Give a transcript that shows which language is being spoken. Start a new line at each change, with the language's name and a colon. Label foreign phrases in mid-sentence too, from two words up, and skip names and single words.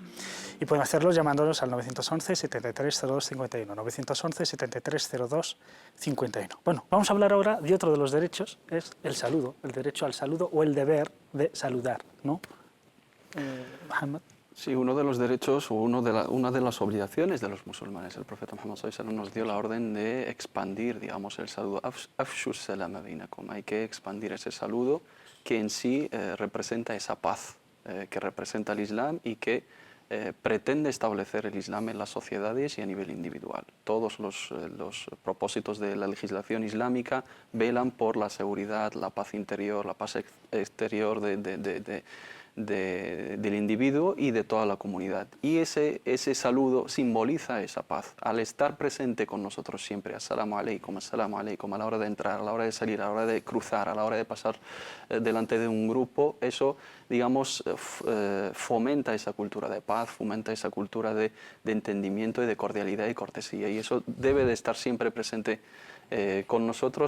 Spanish: Y pueden hacerlo llamándonos al 911 7302 51, 911 7302 51. Bueno, vamos a hablar ahora de otro de los derechos, es el saludo, el derecho al saludo o el deber de saludar, ¿no? Mohamed. sí, uno de los derechos o una de las obligaciones de los musulmanes. El profeta Muhammad
Arabic: صلى الله عليه وسلم
Spanish: nos dio la orden de expandir, digamos, el saludo.
Arabic: أفشوا السلام بينكم.
Spanish: Hay que expandir ese saludo que en sí representa esa paz que representa el Islam y que pretende establecer el Islam en las sociedades y a nivel individual. Todos los propósitos de la legislación islámica velan por la seguridad, la paz interior, la paz exterior del individuo y de toda la comunidad. Y ese saludo simboliza esa paz. Al estar presente con nosotros siempre,
Arabic: السلام عليكم,
Spanish: a la hora de entrar, a la hora de salir, a la hora de cruzar, a la hora de pasar delante de un grupo, eso, digamos, fomenta esa cultura de paz, fomenta esa cultura de entendimiento y de cordialidad y cortesía. Y eso debe de estar siempre presente con nosotros.